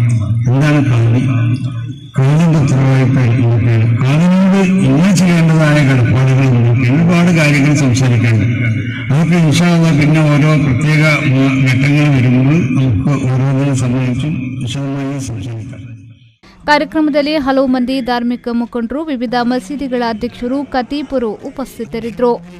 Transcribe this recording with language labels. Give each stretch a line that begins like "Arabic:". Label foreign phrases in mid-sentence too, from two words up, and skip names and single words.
Malayalam: എന്താണ് കാവ്യം? കാവ്യന്റെ ഉത്തരവാദിത്തം എന്തൊക്കെയാണ്? കാവ്യനോട് ഇങ്ങനെ ചെയ്യേണ്ടതായ കടപ്പാടുകൾ എന്തൊക്കെയാണ്? ഒരുപാട് കാര്യങ്ങൾ സംസാരിക്കാനുണ്ട്. അതൊക്കെ
Arabic: إن شاء الله
Malayalam: പിന്നെ ഓരോ പ്രത്യേക ഘട്ടങ്ങൾ വരുമ്പോൾ നമുക്ക് ഓരോന്നിനെ സംബന്ധിച്ചും വിശദമായി സംസാരിക്കാം.
Kannada: ಕಾರ್ಯಕ್ರಮದಲ್ಲಿ ಹಲವು ಮಂದಿ ಧಾರ್ಮಿಕ ಮುಖಂಡರು, ವಿವಿಧ ಮಸೀದಿಗಳ ಅಧ್ಯಕ್ಷರು, ಖತೀಬರು ಉಪಸ್ಥಿತರಿದ್ದರು.